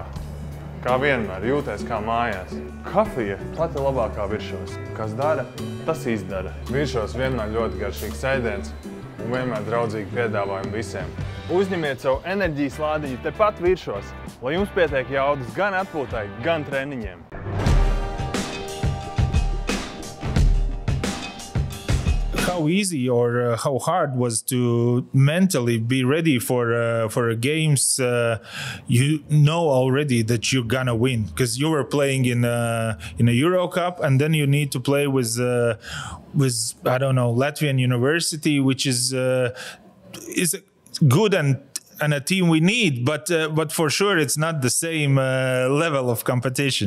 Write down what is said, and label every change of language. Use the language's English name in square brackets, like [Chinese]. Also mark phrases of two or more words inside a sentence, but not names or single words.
[Latvian] Kā vienmēr, jūties kā mājās. Kafija pati labākā Viršos. Kas dara, tas izdara. Viršos vienmēr ļoti garšīgs ēdiens un vienmēr draudzīgi piedāvājumi visiem. Uzņemiet savu enerģijas lādiņu tepat Viršos, lai jums pietiek jaudas gan atpūtai, gan treniņiem. [English] How easy or how hard was to mentally be ready for games you know already that you're gonna win, because you were playing in a Euro Cup and then you need to play with I don't know, Latvian University, which is good and a team we need, but for sure it's not the same level of competition.